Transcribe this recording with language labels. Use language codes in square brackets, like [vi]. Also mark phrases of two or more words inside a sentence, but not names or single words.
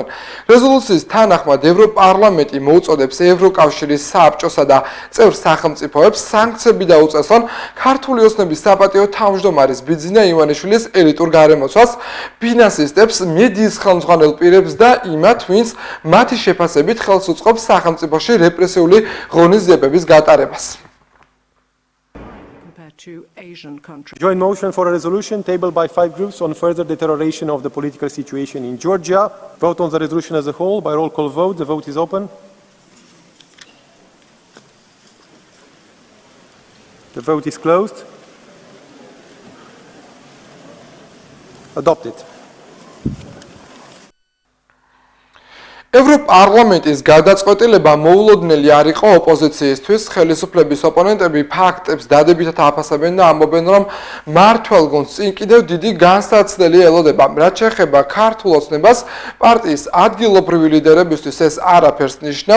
[ka] რეზოლუციის თანახმად ევროპარლამენტი მოუწოდებს ევროკავშირის საბჭოსა და წევრ სახელმწიფოებს სანქციები დაუწესონ ქართული ოცნების საპატიო თავმჯდომარის ბიძინა ივანიშვილის ელიტურ გარემოცვას, ფინანსისტებს, მედიის ხელმძღვანელ პირებს და იმათ, ვინც მათი შეფასებით ხელს უწყობს სახელმწიფოში რეპრესიული ღონისძიებების გატარებას. [en] Joint motion for a resolution tabled by 5 groups on further deterioration of the political situation in Georgia. Vote on the resolution as a whole by roll call vote. The vote is open. The vote is closed. Adopted. [ka] ევროპარლამენტის გადაწყვეტილება მოულოდნელი არ იყო ოპოზიციისთვის, ხელისუფლების ოპონენტები ფაქტებს დადებითად აფასებენ და ამბობენ, რომ მმართველ გუნდს წინ კიდევ დიდი განსაცდელი ელოდება. რაც შეეხება ქართულ ოცნებას, პარტიის ადგილობრივი ლიდერებისთვის ეს არაფერს ნიშნავს.